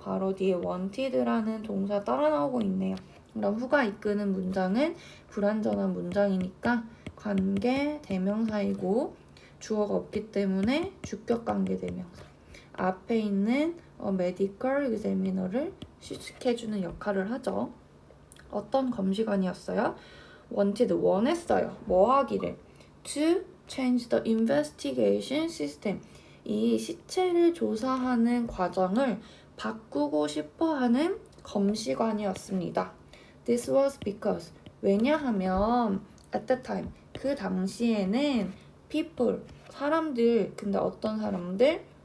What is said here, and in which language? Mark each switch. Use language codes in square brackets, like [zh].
[ko] 바로 뒤에 wanted라는 동사 따라 나오고 있네요. 그럼 후가 이끄는 문장은 불완전한 문장이니까 관계 대명사이고 주어가 없기 때문에 주격 관계 대명사. 앞에 있는 medical examiner를 수식해주는 역할을 하죠. 어떤 검시관이었어요? wanted, 원했어요. 뭐 하기를? [en] to change the investigation system. [ko] 이 시체를 조사하는 과정을 바꾸고 싶어 하는 검시관이었습니다. [en] This was because, [ko] 왜냐하면 [en] at the time, [ko] 그 당시에는 [en] people, [ko] 사람들, 근데 어떤 사람들?